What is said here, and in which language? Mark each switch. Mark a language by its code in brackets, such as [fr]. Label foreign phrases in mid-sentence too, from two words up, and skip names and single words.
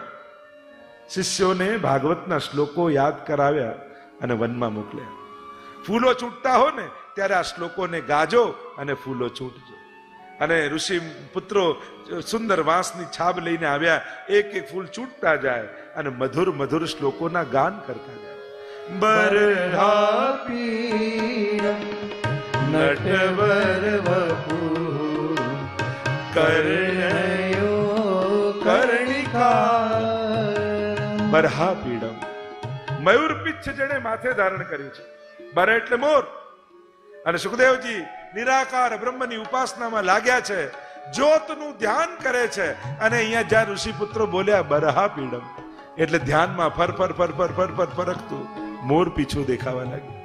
[gu] શિષ્યોને ભાગવતના શ્લોકો યાદ કરાવ્યા અને વનમાં મોકલ્યા. ફૂલો છૂટતા હો ને ત્યારે આ શ્લોકોને ગાજો અને ફૂલો છૂટજો. અને ઋષિ પુત્રો સુંદર વાંસની છાબ લઈને આવ્યા. એક એક ફૂલ છૂટતા જાય અને મધુર મધુર શ્લોકોના ગાન કરતા જાય. [sa] बर्हापीडं नटवर वपु कर्णयो कर्णिका. बरहा पीडम, [gu] મયુર પિચ્છ જેણે માથે ધારણ કર્યું છે. બર એટલે મોર. અને સુખદેવજી નિરાકાર બ્રહ્મની ઉપાસનામાં લાગ્યા છે, જ્યોતનું ધ્યાન કરે છે. અને અહીંયા જ્યાં ઋષિ પુત્રો બોલ્યા [sa] बरहा पीडम, [gu] એટલે ધ્યાનમાં ફર ફર ફર ફર ફર ફર ફરકતું મોર પીછું દેખાવા લાગ્યું.